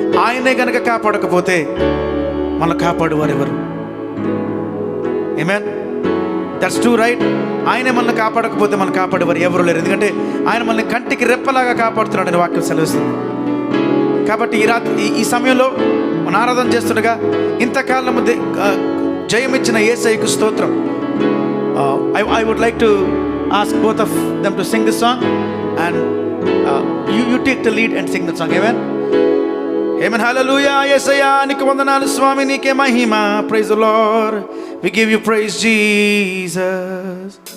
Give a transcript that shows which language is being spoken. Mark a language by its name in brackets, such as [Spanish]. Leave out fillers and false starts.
[Telugu] ఆయనే కనుక కాపాడకపోతే మనల్ని కాపాడు వారెవరు? ఆమేన్. [English] That's true, right? [Telugu] ఆయనే మనల్ని కాపాడకపోతే మనం కాపాడేవారు ఎవరు లేరు. ఎందుకంటే ఆయన మనల్ని కంటికి రెప్పలాగా కాపాడుతున్నాడు అని వాక్యం సెలవిస్తుంది. కాబట్టి ఈ సమయంలో మన ఆరాధన చేస్తుండగా ఇంతకాలం జయమిచ్చిన యేసయ్యకు స్తోత్రం. [English] I would like to ask both of them to sing this song, and you take the lead and sing the song. Amen. Amen. Hallelujah. [Telugu] Yesaya నీకు వందనాలు స్వామి, నీకే మహిమ. [English] Praise the Lord. We give you praise, Jesus.